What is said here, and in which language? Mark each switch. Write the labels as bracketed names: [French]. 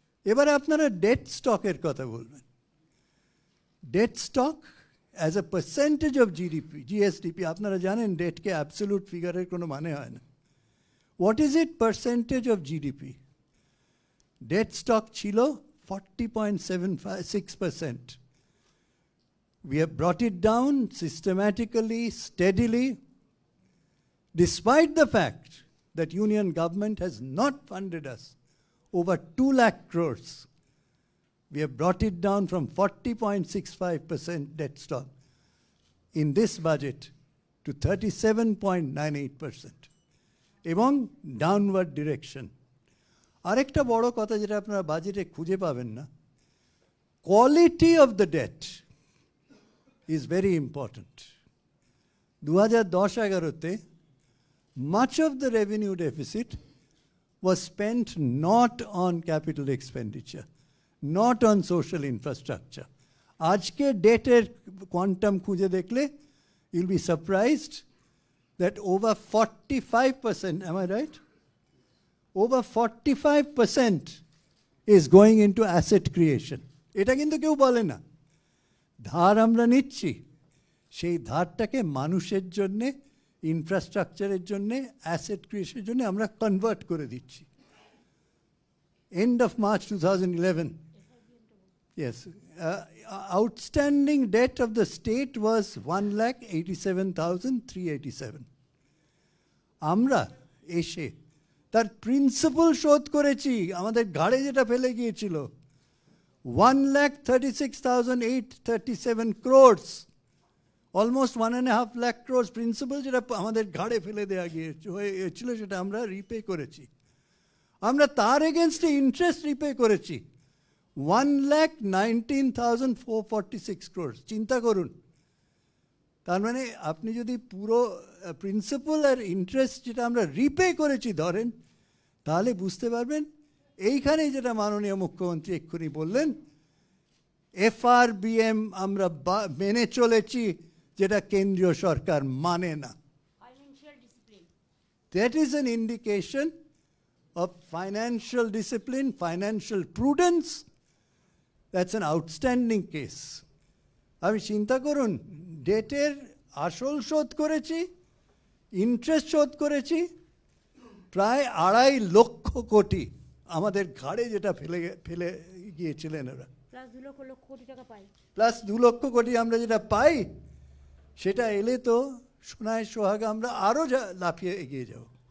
[Bangla] এবারে আপনারা debt stock এর কথা বলবেন। [English] Debt stock as a percentage of GSDP, [Bangla] আপনারা জানেন [English] debt কে absolute figure [Bangla] এর কোনো মানে হয় না। [English] What is it percentage of GDP? Debt stock ছিল 40.76%. We have brought it down systematically, steadily, despite the fact that Union government has not funded us over 2 lakh crores. We have brought it down from 40.65% debt stock in this budget to 37.98%. [Bangla] এবং downward direction. আরেকটা বড় কথা যেটা আপনারা বাজেটে খুঁজে পাবেন না, [English] quality of the debt is very important. 2010-11 much of the revenue deficit was spent not on capital expenditure, not on social infrastructure. [Bangla] আজকে ডেটের কোয়ান্টাম খুঁজে দেখলে [English] you'll be surprised that over 45%, am I right? Over 45% is going into asset creation. [Bangla] এটা কিন্তু কেউ বলে না। ধার আমরা নিচ্ছি, সেই ধারটাকে মানুষের জন্যে, ইনফ্রাস্ট্রাকচারের জন্যে, অ্যাসেট ক্রিয়েশনের জন্য আমরা কনভার্ট করে দিচ্ছি। [English] End of March 2011, yes, outstanding debt of the state was 1,87,387. [Bangla] আমরা এসে তার প্রিন্সিপাল শোধ করেছি, আমাদের ঘাড়ে যেটা ফেলে গিয়েছিল 1,36,837 crores, [English] almost 1.5 lakh crores [Bangla] principal যেটা আমাদের ঘাড়ে ফেলে দেওয়া গিয়েছিল সেটা আমরা রিপে করেছি। আমরা তার এগেনস্টে ইন্টারেস্ট রিপে করেছি 1,19,446 crores, চিন্তা করুন। তার মানে আপনি যদি পুরো প্রিন্সিপাল আর ইন্টারেস্ট যেটা আমরা রিপে করেছি ধরেন, তাহলে বুঝতে পারবেন এইখানেই যেটা মাননীয় মুখ্যমন্ত্রী এক্ষুনি বললেন, FRBM আমরা মেনে চলেছি, যেটা কেন্দ্রীয় সরকার মানে না। Financial discipline. [English] That is an indication of financial discipline, financial prudence. That's an outstanding case. [Bangla] আমি চিন্তা করুন, ডেটের আসল শোধ করেছি, ইন্টারেস্ট শোধ করেছি, প্রায় 2.5 লক্ষ কোটি আমাদের ঘাড়ে যেটা ফেলে গিয়েছিলেন ওরা, প্লাস 2 লক্ষ কোটি টাকা পাই। প্লাস 2 লক্ষ কোটি আমরা যেটা পাই, সেটা এলে তো সোনায় সোহাগা আমরা আরও লাফিয়ে এগিয়ে যাব।